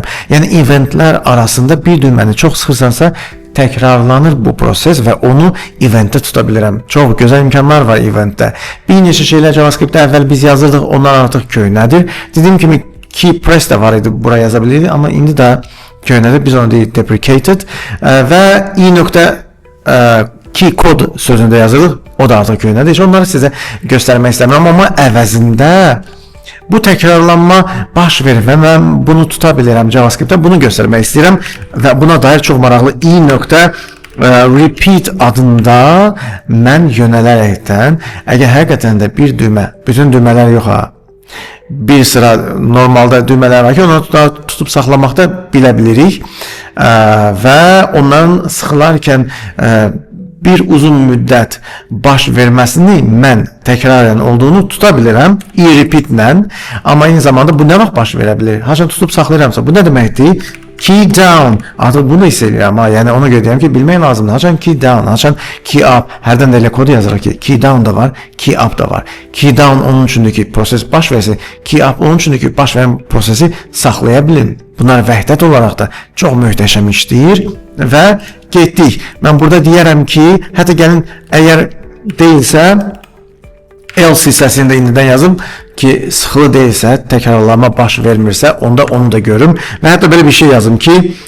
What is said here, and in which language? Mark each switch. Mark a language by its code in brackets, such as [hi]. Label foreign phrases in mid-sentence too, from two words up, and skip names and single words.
[az] Yəni eventlər arasında bir düyməni çox sıxırsansa, təkrarlanır bu proses və onu eventdə tuta bilirəm. Çox gözəl imkanlar var eventdə. Bir neçə şeylər JavaScript-də əvvəl biz yazırdıq, onlar artıq köhnədir. Dediyim kimi key press də var idi, buraya yaza bilirdik, amma indi də köhnədir. Biz onu deyirik deprecated və i.key code sözündə yazırıq. O da artıq köhnədir. Heç onları sizə göstərmək istəmirəm, amma əvəzində bu təkrarlanma baş verir və mən bunu tuta bilirəm JavaScript-də, bunu göstərmək istəyirəm və buna dair çox maraqlı i.repeat adında mən yönələrəkdən, əgər həqiqətən də bir düymə, bütün düymələr yox ha, bir sıra normalda düymələr var ki, onları tutub saxlamaqda bilə bilirik və onların sıxılarkən bir uzun müddət baş verməsini mən təkrarən olduğunu tuta bilirəm i-repeat-lə, amma eyni zamanda bu nə vaxt baş verə bilir? Haçan tutub saxlayıramsa, bu nə deməkdir? [en] key down. [az] Artıq bunu hiss edirəm. Yəni ona görə deyirəm ki, bilmək lazımdır. Haçan [en] key down, [az] haçan [en] key up. [az] Hərdən də elə kod yazırıq ki, [en] key down [az] da var, [en] key up [az] da var. [en] Key down [az] onun üçündür ki, proses baş versin. [en] Key up [az] onun üçündür ki, baş verən prosesi saxlaya bilin. Bunlar vəhdət olaraq da çox möhtəşəm işləyir və getdik. Mən burada deyərəm ki, hətta gəlin, əgər deyilsə, else hissəsində indidən yazım ki, sıxılı deyilsə, təkrarlama baş vermirsə, onda onu da görüm və hətta belə bir şey yazım ki,